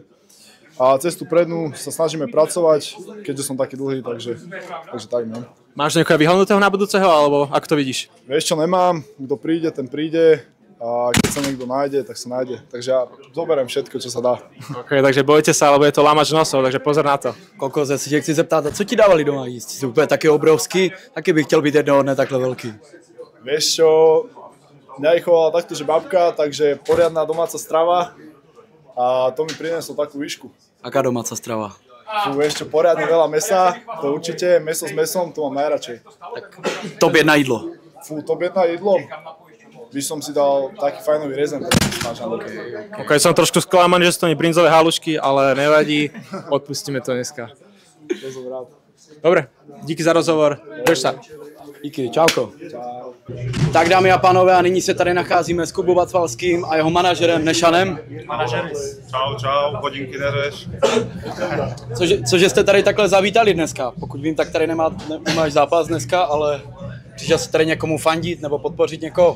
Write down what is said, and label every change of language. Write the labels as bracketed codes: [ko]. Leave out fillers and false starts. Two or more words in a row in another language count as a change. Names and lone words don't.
[sk] A cestu prednú sa snažíme pracovať, keďže som taký dlhý, takže tak, no. Máš niekoho vyhodnutého na budúceho, alebo ako to vidíš? Vieš čo, nemám, kto príde, ten príde a keď sa niekto nájde, tak sa nájde. Takže ja zoberiem všetko, čo sa dá. OK, takže bojte sa, alebo je to lámač nosov, takže pozor na to. [cs] Kokos, já si tě chci zeptat, co ti dávali doma jíst? Jsi úplně taky obrovský, taky bych chtěl být jednoho dne takhle velký. [sk] Vieš čo, mňa vychovala takto, že babka, takže poriadna domáca strava a to mi prinieslo takú výšku. Aká domáca strava? Vieš čo, poriadne veľa mesa, to určite, meso s mesom, to mám najradšej. [cs] Top 1 jídlo. [sk] Top 1 jedlo, by som si dal taký fajnový rezen. OK, som trošku sklamaný, že sú to brinzové halušky, ale nevadí, odpustíme to dneska. To som rád. Dobre, díky za rozhovor, drž sa. [cs] Díky, čauko. Tak dámy a pánové, a nyní se tady nacházíme s Kubou Bacvalským a jeho manažerem Nešanem. Čau, hodinky neřeš. Cože jste tady takhle zavítali dneska? Pokud vím, tak tady nemáš zápas dneska, ale přišel jsi tady někomu fandit nebo podpořit někoho?